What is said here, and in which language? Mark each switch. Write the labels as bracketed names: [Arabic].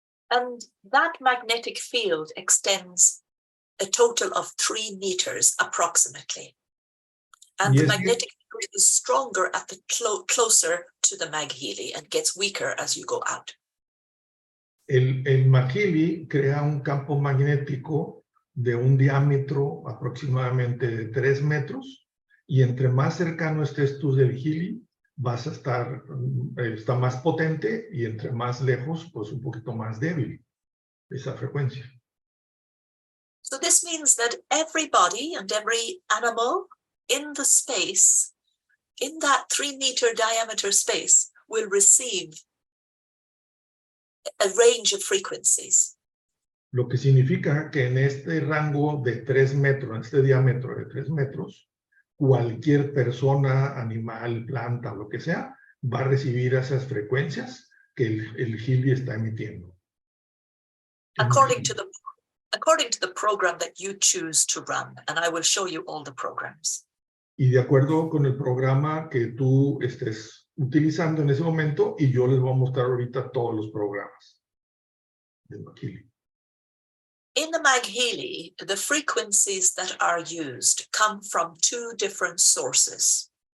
[English] And that magnetic field extends a total of 3 meters approximately. And the magnetic field is stronger at the closer to the MagHealy and gets weaker as you go out. [Spanish] El MagHealy crea un campo magnético de un diámetro aproximadamente de 3 metros y entre más cercano estés tú del Healy, vas a está más potente y entre más lejos, pues un poquito más débil esa frecuencia. [English] So this means that every body and every animal in the space, in that 3-meter diameter space, will receive a range of frequencies. [Spanish] Lo que significa que en este rango de 3 metros, en este diámetro de 3 metros, cualquier persona, animal, planta, lo que sea, va a recibir esas frecuencias que el Healy está emitiendo. [English] According to the program that you choose to run, and I will show you all the programs. [Spanish] Y de acuerdo con el programa que tú estés utilizando en ese momento, y yo les voy a mostrar ahorita todos los programas de MagHealy. [English] In the MagHealy, the frequencies that are used come from 2 different sources.